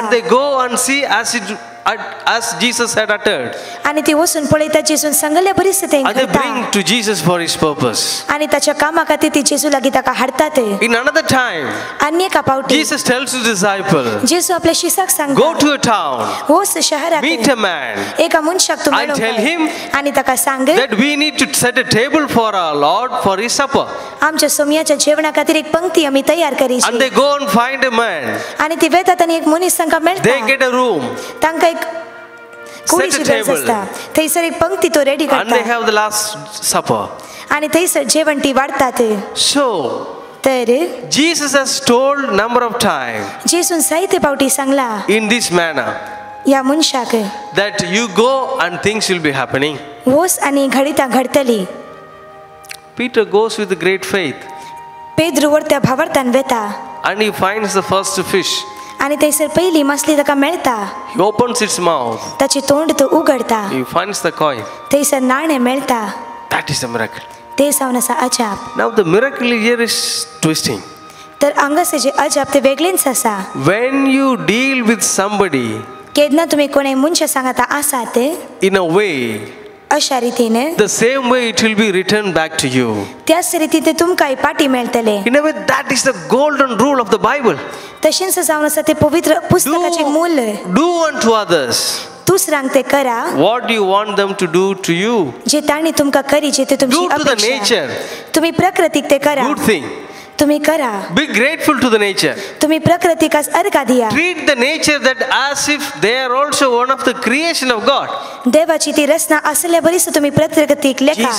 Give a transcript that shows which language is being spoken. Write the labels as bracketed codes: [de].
[en] And they go and see as Jesus had uttered. [gom] आणि ती वचून पळयता जेजून सांगल्या परिस्थितीत [en] And they bring to Jesus for his purpose. [gom] आणि ताच्या कामा खातीर ती जेजू लागीं ताका हाडतात [en] In another time, [gom] आनी एका पावटी [en] Jesus tells his disciple, [gom] जेजू आपल्या शिसाक सांगता [en] go to a town, [gom] वोस शहराक [en] meet a man, [gom] एका मनशाक तू [en] and tell him [gom] आणि ताका सांग [en] that we need to set a table for our Lord for his supper. [gom] आमच्या सोमयाच्या जेवणा खातीर एक पंक्ती आमी तयार [en] And [gom] करीची [en] they go and find a man. [gom] आणि ती वेतात आनी एक मनीस तांकां [en] They [gom] मेळटा [en] get a room, [gom] तांकां एक कुडीची [en] set a [gom] गरज [en] table. [gom] आसता थंयसर एक पंक्ती तो रेडी [en] and they [gom] करता [en] have the Last Supper. [gom] आणि थंयसर जेवण ती वाडतात [en] So, [gom] तर [en] Jesus has told number of times [gom] जेजून जायते पावटी सांगला [en] in this manner [gom] या मनशाक [en] that you go and things will be happening. [gom] वोस आनी घडीता घडतली [en] Peter goes with great faith [gom] Pedro वरत्या भावार्थान वेता [en] and he finds the first fish. [gom] आणि थंयसर पहिली मासली ताका मेळता [en] He opens its mouth. [gom] ताची तोंड तो उगडता [en] He finds the coin. [gom] थंयसर नाणें मेळता [en] That is a miracle. [gom] ते जावन आसा अजाप [en] Now the miracle here is twisting. [gom] तर हांगासर जे अजाप ते वेगळेंच आसा [en] When you deal with somebody [gom] केन्ना तुमी कोणें मनशा सांगता आसात [en] in a way, [gom] अशा रितीन [en] the same way it will be returned back to you. [gom] त्याच रितीन ते तुमकांय पाटी मेळटले [en] In a way, that is the golden rule of the Bible. [gom] तशेंच जावन आसा ते पवित्र पुस्तकाचे मूल [en] Do unto others [gom] दुसऱ्यांक ते करा [en] what you want them to do to you. [gom] जे तांणी तुमकां करीचे ते तुमची [en] Do to the [gom] अपेक्षा [en] nature [gom] तुम्ही प्रकृतीक ते करा [en] good thing. [gom] तुम्ही करा [en] Be grateful to the nature. [gom] तुम्ही प्रकृतीकास अर्घा दिया [en] Treat the nature that as if they are also one of the creation of God. [gom] देवाची ती रचना असल्या बरीच तुम्ही प्रकृतीक लेखा